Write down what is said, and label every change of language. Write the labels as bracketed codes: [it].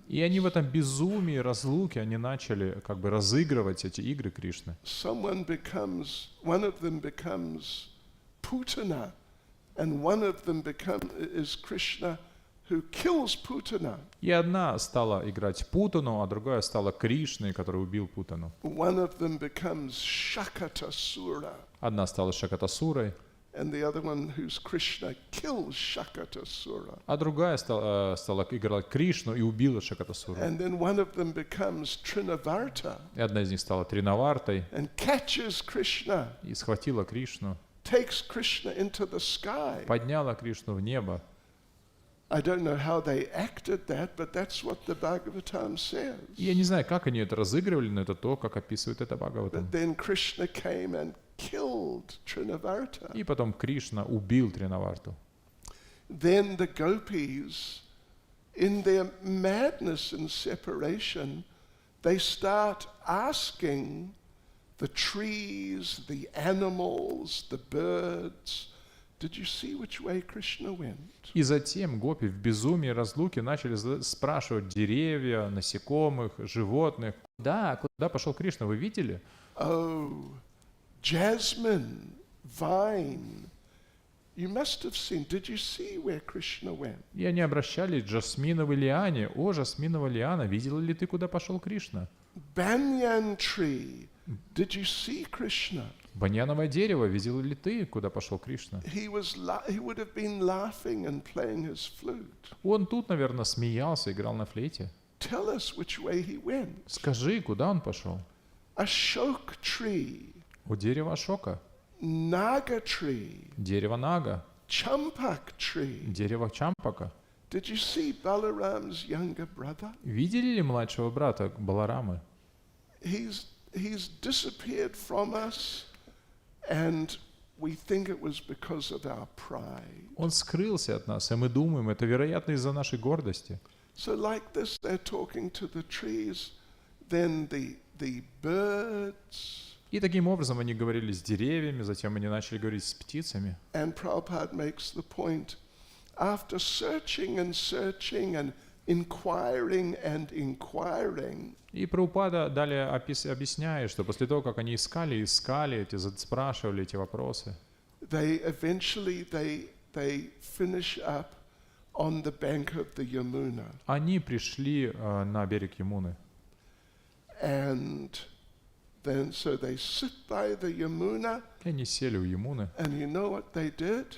[ru] И они в этом безумии, разлуке, они начали как бы разыгрывать эти игры Кришны. [en] One of them becomes Putana, and one of them is Krishna who kills Putana. [ru] И одна стала играть Путану, а другая стала Кришной, который убил Путану. [en] One of them becomes Shakatasura, [ru] Одна стала Шакатасурой, [en] and the other one, who's Krishna, kills Shakatasura. [ru] а другая стала играть Кришну и убила Шакатасуру. [en] And then one of them becomes Trinavarta [ru] И одна из них стала Тринавартой [en] and catches Krishna, [ru] и схватила Кришну, [en] takes Krishna into the sky. [ru] подняла Кришну в небо. [en] I don't know how they acted that, but that's what the Bhagavatam says. [ru] И я не знаю, как они это разыгрывали, но это то, как описывает это [en] But [ru] Бхагаватам. [en] then Krishna came and killed Trinavarta. [ru] И потом Кришна убил Тринаварту. [en] Then the Gopis, in their madness and separation, they start asking the trees, the animals, the birds, did you see which way Krishna went? [ru] И затем гопи в безумии разлуки начали спрашивать деревья, насекомых, животных. Да, куда пошел Кришна, вы видели? [en] Oh, jasmine, vine, you must have seen. Did you see where Krishna went? [ru] И они обращались к жасминовой лиане. О, жасминовая лиана, видела ли ты, куда пошел Кришна? [en] Banyan tree, did you see Krishna? [ru] Баньяновое дерево, видел ли ты, куда пошел Кришна? [en] He would have been laughing and playing his flute. [ru] Он тут, наверное, смеялся, играл на флейте. [en] Tell us which way he went. [ru] Скажи, куда он пошел? [en] Ashok tree, [ru] У дерева Ашока, [en] Naga tree, [ru] дерево Нага, [en] Champak tree. [ru] дерево Чампака. [en] Did you see Balaram's younger brother? [ru] Видели ли младшего брата Баларамы? [en] He's disappeared from us, and we think it was because of our pride. [ru] Он скрылся от нас, и мы думаем, это вероятно из-за нашей гордости. [en] So like this, they're talking to the trees, then the birds. [ru] И таким образом они говорили с деревьями, затем они начали говорить с птицами. [en] And Prabhupada makes the point, after searching and inquiring and inquiring, [ru] И Прабхупада далее объясняет, что после того, как они искали, спрашивали эти вопросы, [en] they eventually finish up on the bank of the Yamuna. [ru] они пришли на берег Ямуны. [en] And then so they sit by the Yamuna, [ru] И они сели у Ямуны. [en] and you know what they did?